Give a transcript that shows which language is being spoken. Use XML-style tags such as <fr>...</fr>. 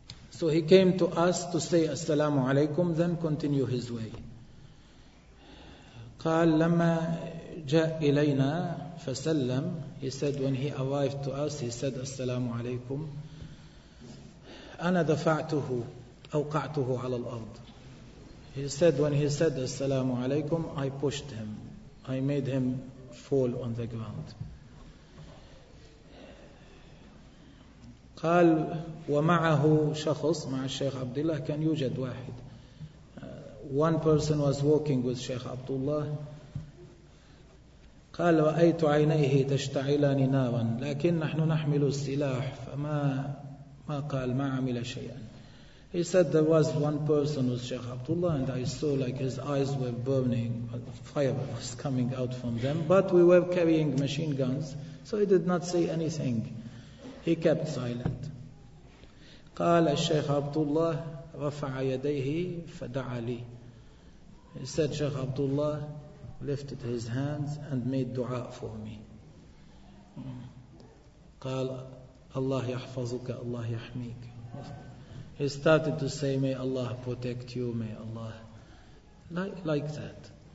<en>So he came to us to say assalamu alaikum, then continue his way.</en> <ar>قال لما جاء إلينا فسلم,</ar> <en>he said when he arrived to us, he said assalamu alaikum.</en> <ar>أنا دفعته أوقعته على الأرض.</ar> <en>He said when he said السلام عليكم, I pushed him, I made him fall on the ground.</en> <ar>قال ومعه شخص, مع الشيخ عبد الله كان يوجد واحد.</ar> <en>One person was walking with شيخ عبد الله.</en> <ar>قال رأيت عينيه تشتعلان نارا, لكن نحن نحمل السلاح فما ما قال ما عمل شيئا.</ar> <en>He said there was one person with Sheikh Abdullah and I saw like his eyes were burning, fire was coming out from them, but we were carrying machine guns, so he did not say anything. He kept silent.</en> <ar>قال الشيخ عبد الله رفع يديه فدعا لي.</ar> <en>He said Sheikh Abdullah lifted his hands and made dua for me.</en> <ar>قال الله يحفظك الله يحميك.</ar> <en>He started to say may Allah protect you, may Allah, like that.</en>